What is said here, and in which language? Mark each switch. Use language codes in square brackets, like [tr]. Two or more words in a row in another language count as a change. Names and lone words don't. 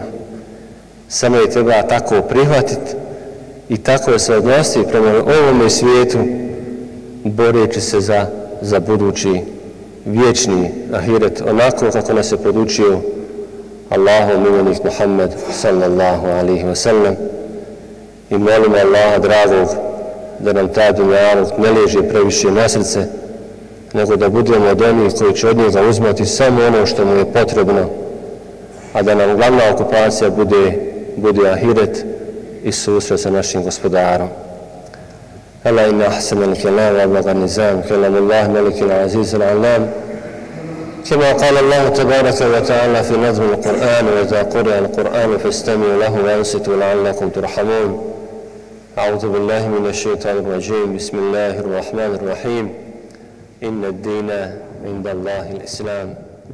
[bs] Samo je treba tako prihvatiti i tako se odnositi prema ovome svijetu, boreći se za budući vječni ahiret, onako kako nas je podučio Allahov miljenik Muhammed [ar] صلى الله عليه وسلم, [bs] i molimo Allaha dragog da nam ta dunjaluk ne leže previše na srce, nego da budemo od onih koji će od njega uzmati samo ono što mu je potrebno, a da nam glavna okupacija bude ahiret i susret sa našim gospodarom. [ar] ألا إن أحسن الكلام وأبلغ النظام كلام الله الملك العزيز العلام كما قال الله تبارك وتعالى في نظم القرآن وإذا قرئ القرآن فاستمعوا له وأنصتوا لعلكم ترحمون. أعوذ بالله من الشيطان الرجيم. بسم الله الرحمن الرحيم. إن الدين عند الله الإسلام.